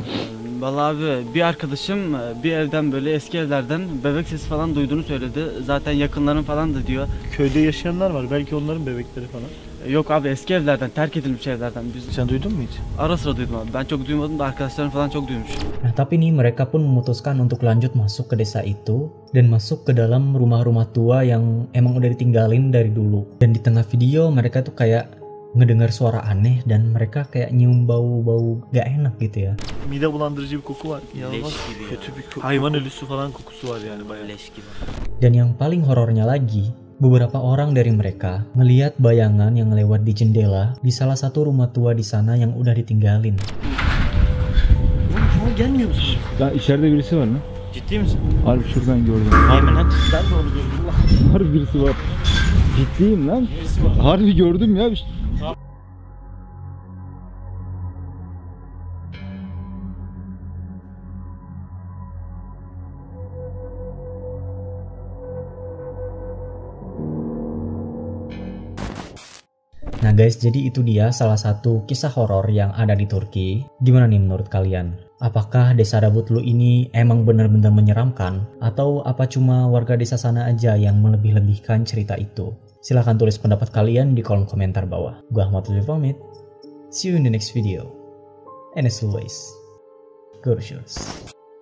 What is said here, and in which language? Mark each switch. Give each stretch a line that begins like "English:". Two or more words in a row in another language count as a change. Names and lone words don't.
Turkish: Vallahi abi, bir arkadaşım bir evden, böyle eski evlerden bebek sesi falan duyduğunu söyledi. Zaten yakınların falan da diyor. Köyde yaşayanlar var. Belki onların bebekleri falan. Yok abi, eski evlerden, terk edilmiş evlerden. Biz Sen duydun mu hiç? ara sıra duydum abi. Ben çok duymadım da arkadaşlarım falan çok duymuş.
Indonesian: Nah tapi nih mereka pun memutuskan untuk lanjut masuk ke desa itu dan masuk ke dalam rumah-rumah tua yang emang udah ditinggalin dari dulu. Dan di tengah video mereka tuh kayak ngedengar suara aneh dan mereka kayak nyium bau-bau gak enak gitu ya.
Turkish: Mide bulandırıcı bir koku var. İnanılmaz kötü bir koku. Hayvan ölüsü falan kokusu var yani bayağı. Leş gibi.
Indonesian: Dan yang paling horornya lagi, beberapa orang dari mereka ngelihat bayangan yang lewat di jendela di salah satu rumah tua di sana yang udah ditinggalin.
Turkish: Oğlum gelmiyor musun? Ya içeride birisi var mı? Ciddi misin? Harbi şuradan gördüm. Yemin et. Ben de onu gördüm. Harbi birisi var. Ciddiyim lan. Harbi gördüm ya.
Indonesian: Nah guys, jadi itu dia salah satu kisah horor yang ada di Turki. Gimana nih menurut kalian? Apakah desa Davutlu ini emang benar-benar menyeramkan? Atau apa cuma warga desa sana aja yang melebih-lebihkan cerita itu? Silahkan tulis pendapat kalian di kolom komentar bawah. Gua Ahmad Lutfi pamit.
English: See you in the next video. And as always,
Turkish: Görüşürüz.